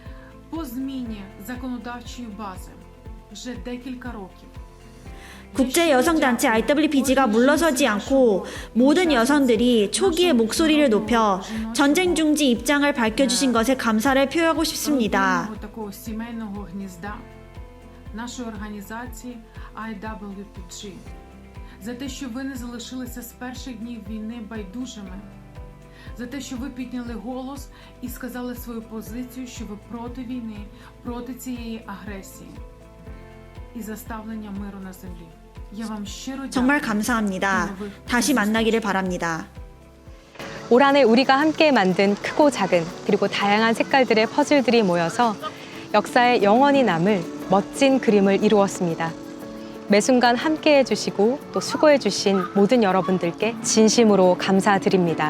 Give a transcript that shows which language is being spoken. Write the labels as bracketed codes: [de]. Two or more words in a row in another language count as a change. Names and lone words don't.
[ko] 국제여성단체 IWPG가 물러서지 않고 모든 여성들이 초기에 목소리를 높여 전쟁 중지 입장을 밝혀주신 것에 감사를 표하고 싶습니다. [uk] За те, що ви не залишилися з перших днів війни байдужими, за те, що ви підняли голос і сказали свою позицію, що ви проти війни, проти цієї агресії і за ставлення миру на землі. Я вам щиро [ko] 정말 [uk] дякую. [ko] 감사합니다. 다시 만나기를 바랍니다. 올 한해 우리가 함께 만든 크고 작은 그리고 다양한 색깔들의 퍼즐들이 모여서 역사에 영원히 남을 멋진 그림을 이루었습니다. 매 순간 함께해 주시고 또 수고해 주신 모든 여러분들께 진심으로 감사드립니다.